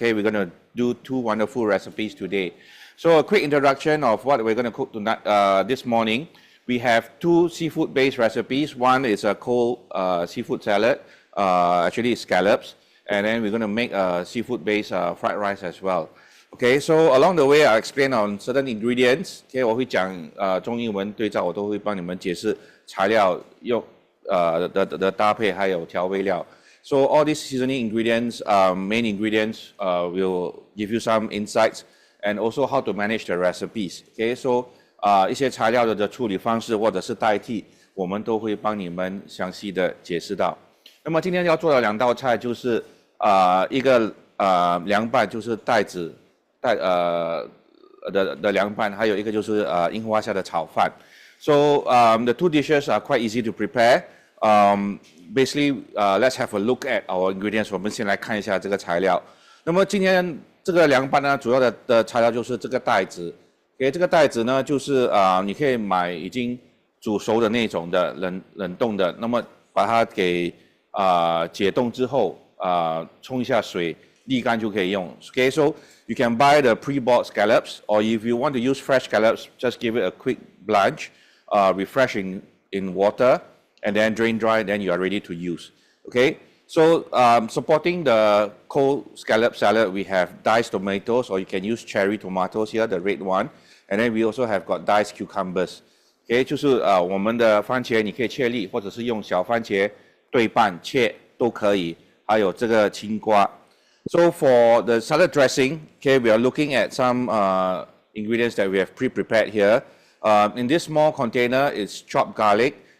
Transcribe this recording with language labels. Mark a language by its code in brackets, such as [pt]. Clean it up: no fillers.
[en] Okay, we're going to do two wonderful recipes today. So a quick introduction of what we're going to cook tonight, this morning. We have two seafood-based recipes. One is a cold seafood salad, actually it's scallops, and then we're going to make a seafood-based fried rice as well. Okay, so along the way I'll explain on certain ingredients. [zh] Okay, 我会讲中英文对照，我都会帮你们解释材料用的搭配还有调味料。 [en] So all these seasoning ingredients, main ingredients, will give you some insights and also how to manage the recipes. Okay, so [zh] 一些材料的处理方式或者是代替，我们都会帮你们详细的解释到。那么今天要做的两道菜就是一个凉拌，就是带子的凉拌，还有一个就是樱花虾的炒饭。 [en] So the two dishes are quite easy to prepare. Basically, let's have a look at our ingredients. [zh] 我们先来看一下这个材料。那么今天这个凉拌呢，主要的材料就是这个带子。这个带子呢，就是你可以买已经煮熟的那种的冷冻的，那么把它给解冻之后冲一下水，沥干就可以用。 [en] Okay, so you can buy the pre-boiled scallops, or if you want to use fresh scallops, just give it a quick blanch, refresh in water. And then drain dry, then you are ready to use. Okay, so supporting the cold scallop salad, we have diced tomatoes, or you can use cherry tomatoes here, the red one. And then we also have got diced cucumbers. [zh] Okay, 就是我们的番茄你可以切粒，或者是用小番茄对半切都可以。还有这个青瓜。 [en] So for the salad dressing, okay, we are looking at some ingredients that we have pre-prepared here. In this small container, it's chopped garlic.